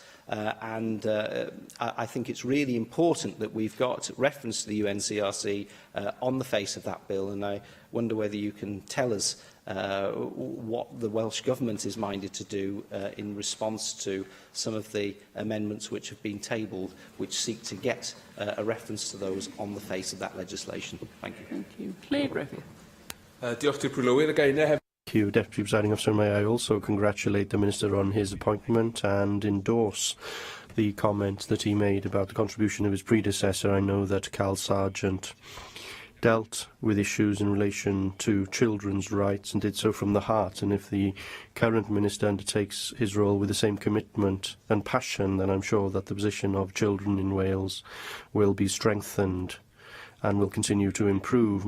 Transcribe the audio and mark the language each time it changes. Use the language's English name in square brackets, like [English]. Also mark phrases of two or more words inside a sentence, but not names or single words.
[English] I think it's really important that we've got reference to the UNCRC on the face of that bill, and I wonder whether you can tell us what the Welsh Government is minded to do in response to some of the amendments which have been tabled, which seek to get a reference to those on the face of that legislation. Thank you. Thank you. Claire Griffith. [Welsh] Diolch i'r Prylwyr again. [English] Thank you, Deputy Presiding Officer. May I also congratulate the Minister on his appointment and endorse the comment that he made about the contribution of his predecessor. I know that Cal Sargent dealt with issues in relation to children's rights and did so from the heart, and if the current Minister undertakes his role with the same commitment and passion, then I'm sure that the position of children in Wales will be strengthened and will continue to improve.